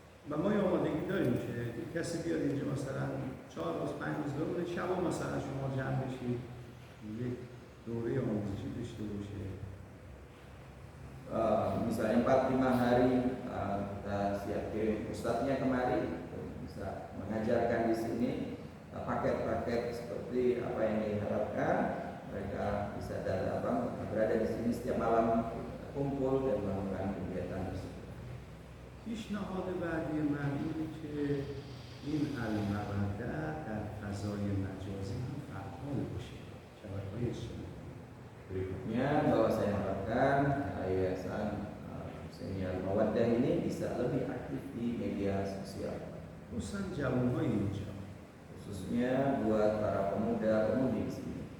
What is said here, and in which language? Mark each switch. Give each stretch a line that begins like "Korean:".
Persian: و ما یه آمادگی داریم که کسی بیاد اینجا مثلا 4 روز 5 روز بمونه شبا مثلا شما جمع بشید یک دوره آموزشی داشته باشه.
Indonesian: Misalnya 4-5 hari kita siapin ustadznya kemari bisa mengajarkan di sini paket-paket seperti apa yang diharapkan, mereka bisa berada di sini setiap malam kumpul dan melakukan kegiatan tersebut.
Persian: پیشنهاد بعدی من اینه که این المودة در فضای مجازی هم فعال باشه، شبکه‌های اجتماعی.
Indonesian: Berikutnya bahwa saya harapkan yayasan Seni Al-Mawaddah ini bisa lebih aktif di media sosial,
Persian: خصوصا جوان‌های اینجا.
Indonesian: khususnya buat para pemuda-pemudi di sini.